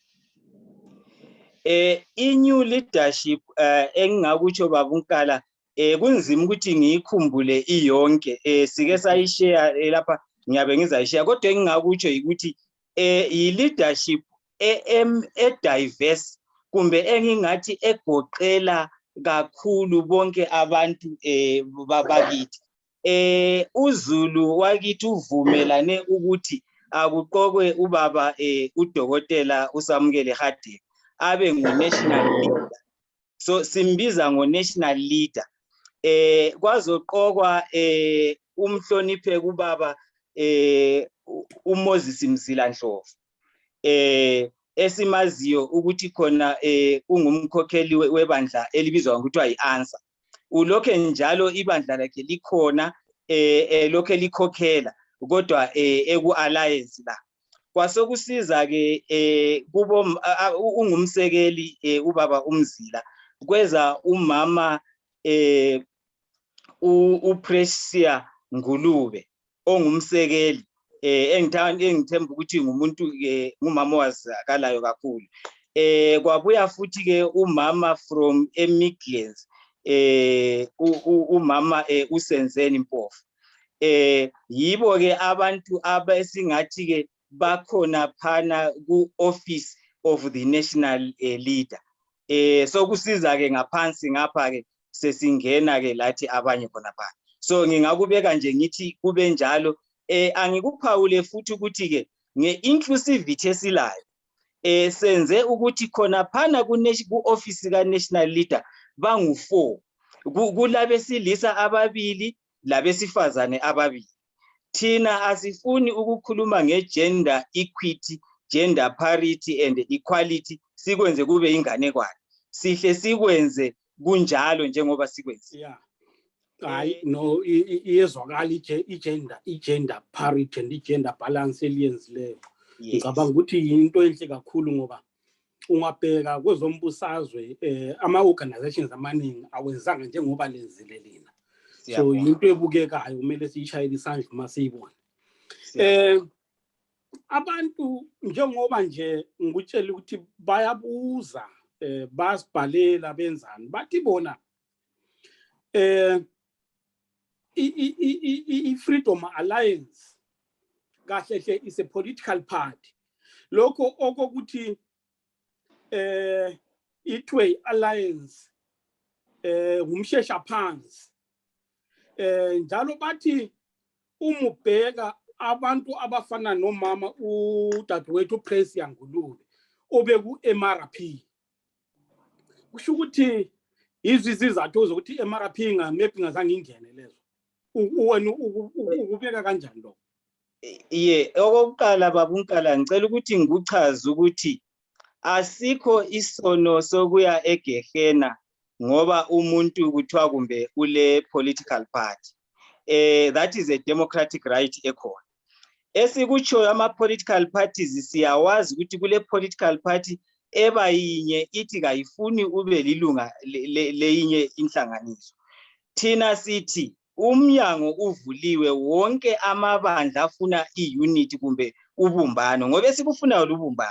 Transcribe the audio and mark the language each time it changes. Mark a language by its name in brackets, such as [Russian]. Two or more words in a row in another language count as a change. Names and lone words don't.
[North Ndebele] I-new leadership engingakutsho babunkala kunzima ukuthi ngiyikhumbule iyonke, sike sayishare lapha ngiyabe ngizayishare, kodwa engingakutsho ukuthi i-leadership e-diverse kumbe engingathi egoqela kakhulu bonke abantu bakithi. uZulu wakithi uvumelane ukuthi akuqokwe ubaba uDokotela uSamukele Hadebe abe ngu- [English] national leader. [North Ndebele] So simbiza ngo- [English] national leader. [North Ndebele] Kwazoqokwa umhloniphe kubaba uMoses Mzila Ndlovu. Esimaziyo ukuthi khona ungumkhokheli webandla elibizwa ngokuthiwa yi-ANSA. Ulokhe njalo ibandla lakhe likhona lokhe likhokhela kodwa eku-alliance la. Kwasokusiza ke kubo ungumsekeli ubaba uMzila kweza umama uPrecious Ngulube ongumsekeli engithemba ukuthi ngumuntu ngumama owazakalayo kakhulu. Kwabuya futhi ke umama from eMidlands umama uSenzeni Mpofu. Yibo ke abantu abesingathi ke bakhona phana ku- [English] office of the national leader. [North Ndebele] So kusiza ke ngaphansi ngapha ke sesingena ke lathi abanye khona phana. So ngingakubeka nje ngithi kube njalo. Angikuphawule futhi ukuthi ke nge-inclusivity esilayo senze ukuthi khona phana ku-office ka- [English] national leader [North Ndebele] bangu-4 kulabesilisa ababili labesifazane ababili. Thina asifuni ukukhuluma nge- [English] gender equity, gender parity and equality [North Ndebele] sikwenze kube inganekwane. Sihle sikwenze kunjalo njengoba sikwenze. Yeah. Hayi no iyezwakala i- [English] gender parity [North Ndebele] and i- [English] gender balance [North Ndebele] eliyenzileyo. Ngicabanga ukuthi into enhle kakhulu ngoba ungabheka kwezombusazwe ama-organizations amaningi awenzanga njengoba lenzile lina. So into ebukekayo kumele siyishayele isandla uma siyibona. Abantu njengoba nje ngikutshela ukuthi bayabuza basibhalela benzani bathi bona i-Freedom Alliance kahle hle [English] is a political party. [North Ndebele] Lokho okokuthi i-Tway Alliance umshesha phansi njalo bathi umubheka abantu abafana nomama udadewethu Praise Yangulule obeku MRP kusho ukuthi izizathu zokuthi MRP maybe ngazange ingene lezo wena ukubeka kanjani lo? Okokuqala babunkala ngicela ukuthi ngikuchaze ukuthi asikho isono sokuya egehena ngoba umuntu kuthiwa kumbe ule [English] political party. That is a democratic right ekhona. [North Ndebele] Esikutshoyo ama- [English] political parties [North Ndebele] siyawazi ukuthi kule [English] political party [North Ndebele] eba yinye ithi kayifuni ube lilunga leyinye inhlanganiso. Thina sithi umnyango uvuliwe wonke amabandla afuna i-unity kumbe ubumbano ngoba esikufunayo lubumbano.